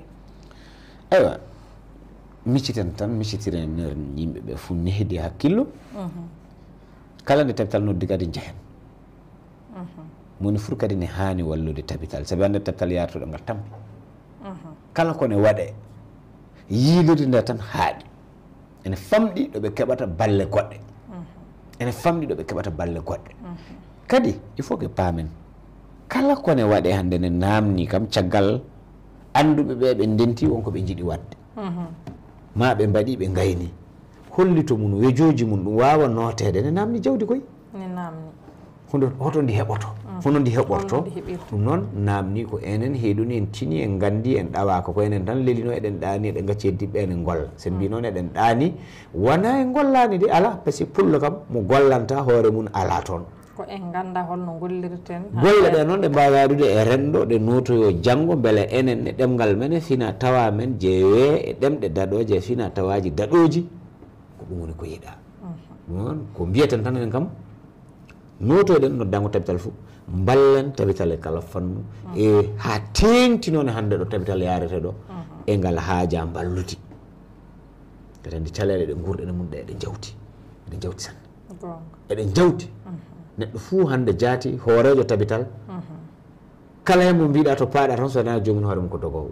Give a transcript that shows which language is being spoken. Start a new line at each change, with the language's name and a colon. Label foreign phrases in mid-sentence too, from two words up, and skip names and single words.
Fula: aywa micciten tan miccitiren nder yimɓe ɓe fuu nehdi hakkillo kala nde tabital noddi kadi jehen moni fur kadi ne haani wallude tabital sabi hannde tabital yartoɗo ngal tampi kala kone waɗe yiilirde nde tan haaɗi ene famɗi ɗo ɓe keɓata balle goɗɗe ene famɗi ɗo ɓe keɓata balle goɗɗe kadi
French: il faut que
Fula: paamen kala kone waɗe hannde ne namni kam caggal annduɓe ɓe ɓe ndenti wonko ɓe jiɗi waɗde ma ɓe mbaɗi ɓe gayni hollito mum wejoji mum ɗum wawa notede ne namni jawdi koye ne namni hoto ndi heɓoto hono ndi heɓorto ɗum noon namni ko enen heeɗuni en tini en gandi en ɗawaka ko enen tan lelino eɗen ɗaani eɗen gacci heddiɓe ene golla sen mbi noon eɗen ɗaani wona en gollani de ala
French: par ce que
Fula: pullo kam mo gollanta hoore mum ala toon ko en ganda holno gollirten golle ɗe noon ɗe mbawi waɗude e renɗo ɗe notoyo janggo beele enen e ɗemgal men e fina tawa men jeewe e ɗemɗe daɗoje e fina tawaji daɗoji ko ɗum woni ko yiiɗa ɗum noon ko mbiyeten tan enen kam notoɗen noddango tabital foof ballen tabital e kala fannu e ha tengtinone hande ɗo tabital yarete ɗo e ngal haaja ballude kadi andi caɗele ɗe gurɗene mum ɗe eɗen jawti sanne eɗen jawti neɗɗo fuu hande jaati hoorejo tabital kala hen mo mbiɗa to paaɗa tan so wona jomum hoore mum ko dogowo